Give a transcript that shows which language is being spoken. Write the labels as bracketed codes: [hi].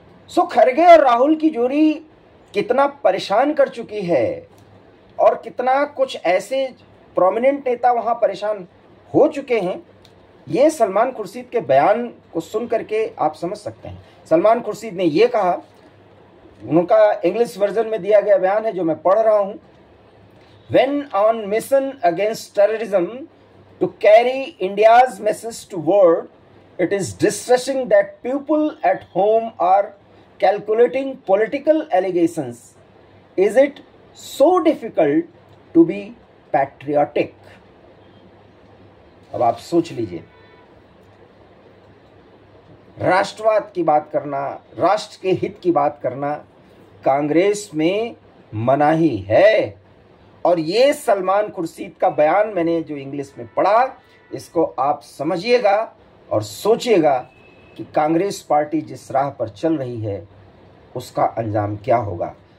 [hi] सो खरगे और राहुल की जोड़ी कितना परेशान कर चुकी है और कितना कुछ ऐसे प्रोमिनेंट नेता वहां परेशान हो चुके हैं, ये सलमान खुर्शीद के बयान को सुन करके आप समझ सकते हैं। सलमान खुर्शीद ने ये कहा, उनका इंग्लिश वर्जन में दिया गया बयान है जो मैं पढ़ रहा हूं। [en] When on mission against terrorism to carry India's message to world, it is distressing that people at home are calculating political allegations. Is it so difficult to be patriotic? [hi] अब आप सोच लीजिए, राष्ट्रवाद की बात करना, राष्ट्र के हित की बात करना कांग्रेस में मनाही है। और ये सलमान खुर्शीद का बयान मैंने जो इंग्लिश में पढ़ा, इसको आप समझिएगा और सोचिएगा कि कांग्रेस पार्टी जिस राह पर चल रही है उसका अंजाम क्या होगा।